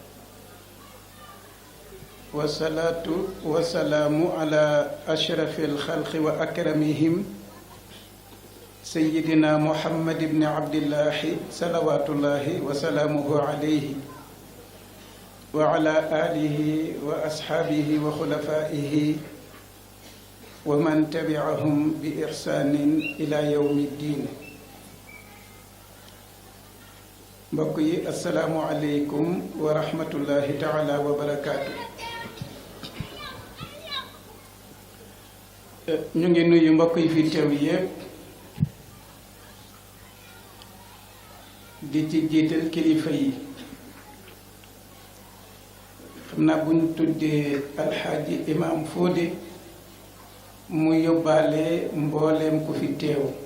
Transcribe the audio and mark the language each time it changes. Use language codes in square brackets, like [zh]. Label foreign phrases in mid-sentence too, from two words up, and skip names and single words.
[ar] والصلاة والسلام على أشرف الخلق وأكرمهم سيدنا محمد بن عبد الله صلوات الله وسلامه عليه وعلى آله وأصحابه وخلفائه ومن تبعهم بإحسان إلى يوم الدين بقي السلام عليكم ورحمة الله تعالى وبركاته [wo] ñu ngi nuyu mbokk yi fi teew yépp di ci jiital kilifa yi xam naa bu ñu tuddee alxaaji imaam Fodé mu yóbbaale mbooleem ku fi teew